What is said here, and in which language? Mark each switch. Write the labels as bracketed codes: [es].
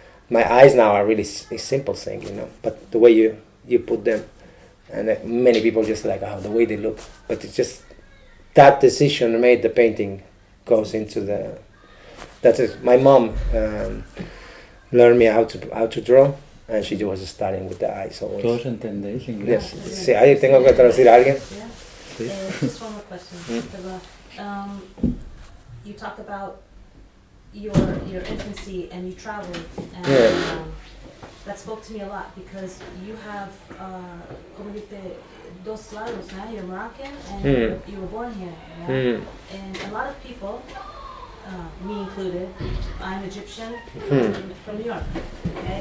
[en] My eyes now are really a simple thing, but the way you put them. And many people just like the way they look, but it's just that decision made the painting goes into the. That's it. My mom learned me how to draw, and she was studying with the eyes always. [es] ¿Todos entendéis inglés? Sí, ahí tengo que traducir a alguien. [en] Yeah. [es] Sí. [en] Just one more question. You talk about your infancy and you traveled, and Yeah. that spoke to me a lot because you have, como dice, dos lados, ¿no? You're Moroccan and you were born here. Yeah? And a lot of people, me included, I'm Egyptian from New York, okay?